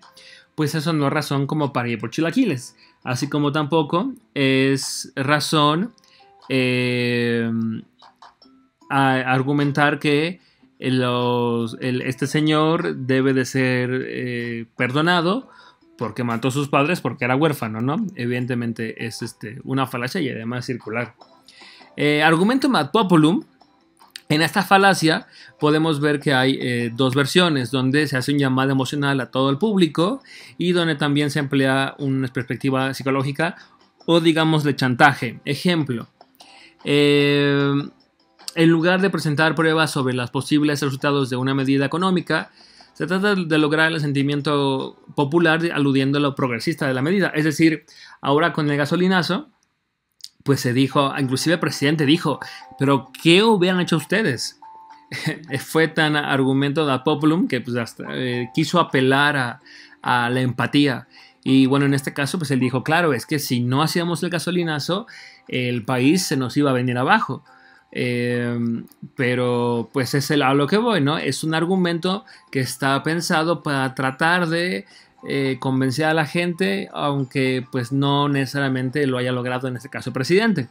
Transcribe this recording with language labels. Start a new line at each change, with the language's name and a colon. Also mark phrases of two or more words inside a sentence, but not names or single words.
Spanish: Pues eso no es razón como para ir por chilaquiles. Así como tampoco es razón a argumentar que este señor debe de ser perdonado porque mató a sus padres porque era huérfano, ¿no? Evidentemente es una falacia y además circular.
Latin: Argumentum ad populum.
Spanish: En esta falacia podemos ver que hay dos versiones, donde se hace un llamado emocional a todo el público y donde también se emplea una perspectiva psicológica o digamos de chantaje. Ejemplo, en lugar de presentar pruebas sobre los posibles resultados de una medida económica, se trata de lograr el sentimiento popular aludiendo a lo progresista de la medida. Es decir, ahora con el gasolinazo, pues se dijo, inclusive el presidente dijo, pero ¿qué hubieran hecho ustedes? fue tan argumento
Latin: ad populum
Spanish: que pues hasta quiso apelar a la empatía. Y bueno, en este caso, pues él dijo, claro, es que si no hacíamos el gasolinazo, el país se nos iba a venir abajo. Pero pues es a lo que voy, ¿no? Es un argumento que está pensado para tratar de convencer a la gente, aunque pues no necesariamente lo haya logrado en este caso el presidente.